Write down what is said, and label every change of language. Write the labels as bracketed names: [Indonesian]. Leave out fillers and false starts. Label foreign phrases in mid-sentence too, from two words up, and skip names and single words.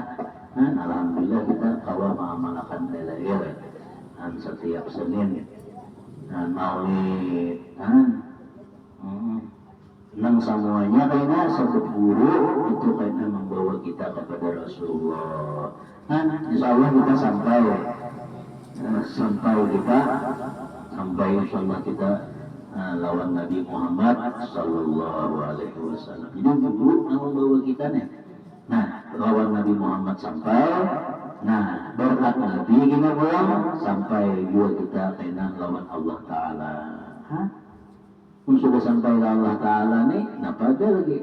[Banjar] Nah alhamdulillah kita kalau mengamalkan dalail dan setiap Senin dan maulid nang semuanya karena satu guru itu karena membawa kita kepada Rasulullah. [Arabic] Insya Allah [Banjar] kita sampai [Arabic] insya Allah [Banjar] kita lawan Nabi Muhammad [Arabic] Sallallahu Alaihi Wasallam. [Banjar] Jadi guru yang membawa kita nih. Nah lawan Nabi Muhammad sampai. Nah berkat Nabi kita pulang sampai juga kita kena lawan Allah Taala. [Indonesian] Sudah sampai ke Allah Ta'ala nih, kenapa ada lagi?